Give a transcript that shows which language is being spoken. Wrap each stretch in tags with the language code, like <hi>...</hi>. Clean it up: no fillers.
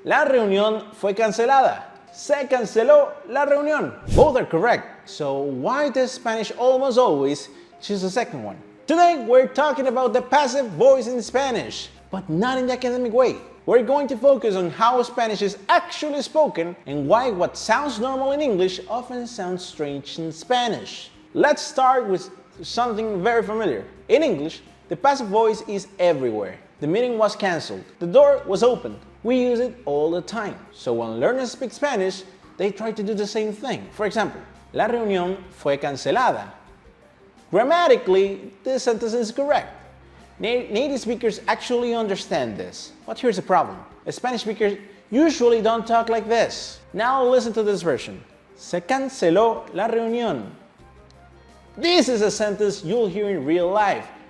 <es>La reunión fue cancelada. Se canceló la reunión.</es> <en>Both are correct. So why does Spanish almost always choose the second one? Today we're talking about the passive voice in Spanish, but not in the academic way. We're going to focus on how Spanish is actually spoken and why what sounds normal in English often sounds strange in Spanish. Let's start with something very familiar. In English, the passive voice is everywhere. The meeting was canceled. The door was opened. We use it all the time. So when learners speak Spanish, they try to do the same thing. For example,</en> <es>la reunión fue cancelada.</es> <en>Grammatically, this sentence is correct. Native speakers actually understand this. But here's the problem. Spanish speakers usually don't talk like this. Now listen to this version.</en> <es>Se canceló la reunión.</es> <en>This is a sentence you'll hear in real life.</en>